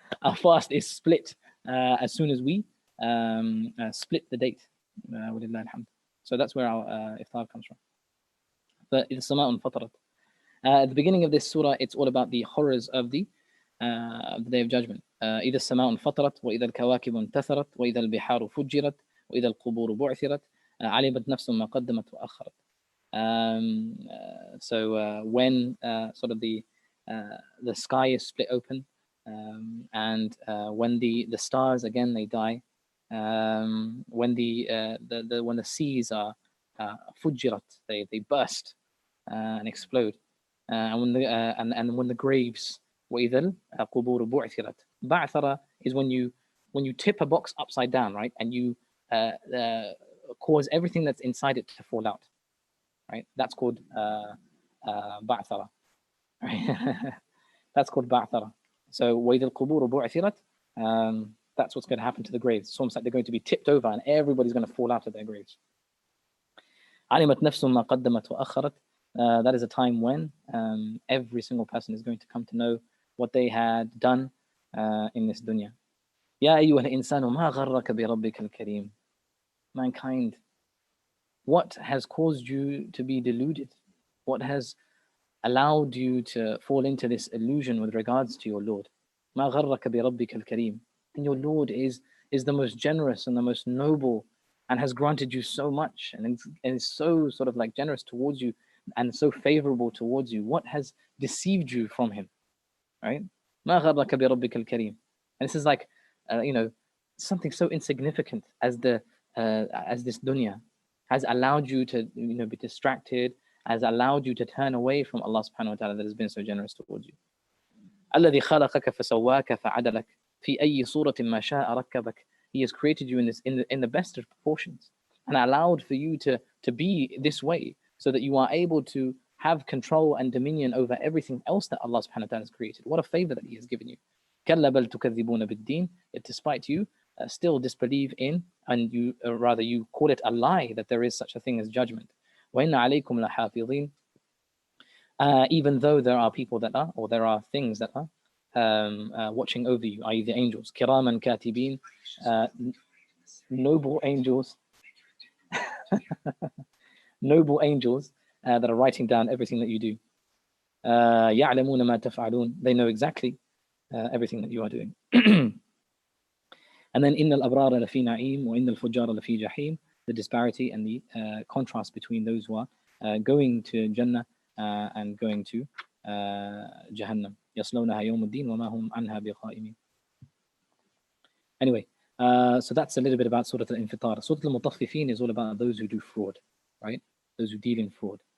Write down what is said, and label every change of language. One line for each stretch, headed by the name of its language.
English: Our fast is split as soon as we split the date. So that's where our iftar comes from. But it's sama'un fatarat. At the beginning of this surah, it's all about the horrors of the Day of Judgment.
Arabic: إذا السماء انفطرت وإذا الكواكب انتثرت وإذا البحار فجرت وإذا القبور بعثرت علمت نفس ما قدمت وأخرت.
English: So when sort of the sky is split open, and when the stars again they die, when the seas are fujirat, they burst and explode, and when the graves,
Arabic: وإذا القبور بعثرت.
English: Ba'thara is when you tip a box upside down, right, and you cause everything that's inside it to fall out, right? That's called ba'thara. Right? That's called ba'thara. So
Arabic: وإذا القبور بعثرت,
English: that's what's going to happen to the graves. It's almost like they're going to be tipped over and everybody's going to fall out of their graves.
Arabic: علمت نفس ما قدمت وأخرت.
English: That is a time when every single person is going to come to know what they had done in this dunya.
Arabic: يا أيها الإنسان ما غرك بربك الكريم.
English: Mankind, what has caused you to be deluded? What has allowed you to fall into this illusion with regards to your Lord?
Arabic: ما غرك بربك الكريم.
English: And your Lord is the most generous and the most noble, and has granted you so much, and is so sort of like generous towards you and so favorable towards you. What has deceived you from him, right?
Arabic: ما غرك بربك الكريم.
English: And this is like something so insignificant as this dunya has allowed you to be distracted, has allowed you to turn away from Allah subhanahu wa ta'ala that has been so generous towards you.
Arabic: الذي خلقك فسواك فعدلك في أي صورة ما شاء ركبك.
English: He has created you in the best of proportions and allowed for you to be this way, so that you are able to have control and dominion over everything else that Allah subhanahu wa ta'ala has created. What a favor that He has given you.
Arabic: كَلَّا بَلْ تُكَذِّبُونَ بِالدِّينِ.
English: Yet despite you still disbelieve in, and you rather you call it a lie, that there is such a thing as judgment.
Arabic: وَإِنَّ عَلَيْكُمْ لَحَافِظِينَ.
English: Even though there are people that are, or there are things that are watching over you, i.e. the angels.
Arabic: كِرَامًا كَاتِبِينَ.
English: Noble angels. Noble angels that are writing down everything that you do.
Arabic: يَعْلَمُونَ مَا تَفْعَلُونَ.
English: They know exactly everything that you are doing. And then
Arabic: إِنَّ الْأَبْرَارَ لَفِي نَعِيمٍ وَإِنَّ الْفُجَّارَ لَفِي جَحِيمٍ.
English: The disparity and the contrast between those who are going to Jannah and going to Jahannam.
Arabic: يَصْلَوْنَهَا يَوْمَ الدِّينِ وَمَا هُمْ عَنْهَا بِغَائِبِينَ.
English: Anyway, so that's a little bit about Surah Al-Infitar. Surah Al-Mutaffifin is all about those who do fraud, right? Those who deal in fraud.